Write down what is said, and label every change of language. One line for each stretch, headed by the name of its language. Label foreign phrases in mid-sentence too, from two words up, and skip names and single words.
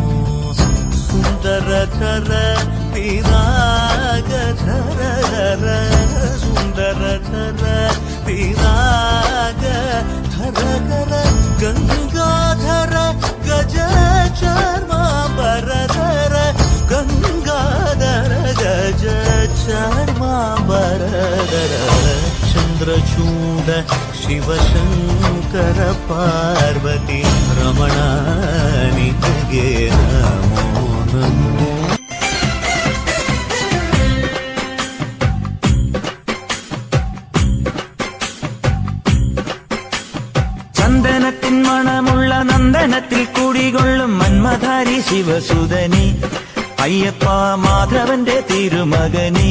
Kannada: ಸುಂದರಕರ ವಿರಾಗಧರ ಸುಂದರಕರ ವಿರಾಗಧರ ಗಂಗಾಧರ ಗಜ ಚರ್ಮಾಂಬರಧರ ಗಂಗಾಧರ ಗಜ ಚರ್ಮಾಂಬರಧರ. ಚಂದ್ರಚೂಡ ಶಿವಶಂಕರ ಪಾರ್ವತಿ ರಮಣ ನಿನಗೆ ನಮೋ ನಮೋ.
Malayalam: ചന്ദനത്തിൻ മണമുള്ള നന്ദനത്തിൽ കൂടികൊള്ളും മന്മധാരി ശിവസുതനി അയ്യപ്പ മാധവന്റെ തിരുമകനി.